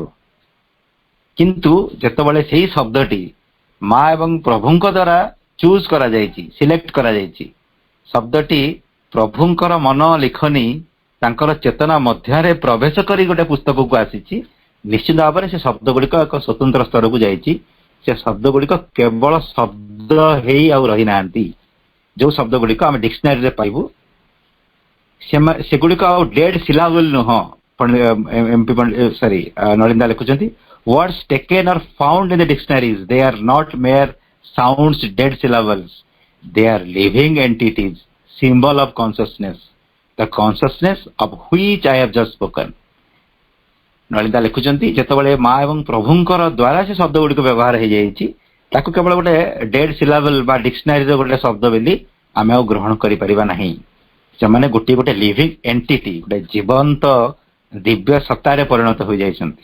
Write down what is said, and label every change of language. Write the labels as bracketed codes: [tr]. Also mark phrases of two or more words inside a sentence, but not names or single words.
[or] କିନ୍ତୁ ଯେତେବେଳେ ସେଇ ଶବ୍ଦଟି ମା ଏବଂ ପ୍ରଭୁଙ୍କ ଦ୍ୱାରା ଚୁଜ୍ କରାଯାଇଛି, ସିଲେକ୍ଟ କରାଯାଇଛି, ଶବ୍ଦଟି ପ୍ରଭୁଙ୍କର ମନ ଲିଖନି ତାଙ୍କର ଚେତନା ମଧ୍ୟରେ ପ୍ରବେଶ କରି ଗୋଟେ ପୁସ୍ତକକୁ ଆସିଛି, ନିଶ୍ଚିତ ଭାବରେ ସେ ଶବ୍ଦ ଗୁଡ଼ିକ ଏକ ସ୍ୱତନ୍ତ୍ର ସ୍ତରକୁ ଯାଇଛି। ସେ ଶବ୍ଦ ଗୁଡ଼ିକ କେବଳ ଶବ୍ଦ ହେଇ ଆଉ ରହିନାହାନ୍ତି। ଯୋଉ ଶବ୍ଦ ଗୁଡ଼ିକ ଆମେ ଡିକ୍ସନାରୀରେ ପାଇବୁ ସେଗୁଡ଼ିକ ଆଉ [en] dead syllable [or] ନୁହଁ। ନଳିନ୍ଦା ଲେଖୁଛନ୍ତି, [en] words taken or found in the dictionaries, they are not mere sounds, dead syllables. They are living entities, symbol of consciousness, the consciousness of which I have just spoken. [or] ନଳିନ୍ଦା ଲେଖୁଛନ୍ତି, ଯେତେବେଳେ ମା ଏବଂ ପ୍ରଭୁଙ୍କର ଦ୍ୱାରା ସେ ଶବ୍ଦ ଗୁଡ଼ିକ ବ୍ୟବହାର ହେଇଯାଇଛି ତାକୁ କେବଳ ଗୋଟେ [en] dead syllable [or] ବା ଡିକ୍ସନାରୀର ଗୋଟେ ଶବ୍ଦ ବୋଲି ଆମେ ଆଉ ଗ୍ରହଣ କରିପାରିବା ନାହିଁ। ସେମାନେ ଗୋଟିଏ ଗୋଟେ [en] living entity, [or] ଗୋଟେ ଜୀବନ୍ତ ଦିବ୍ୟ ସତ୍ତାରେ ପରିଣତ ହୋଇଯାଇଛନ୍ତି।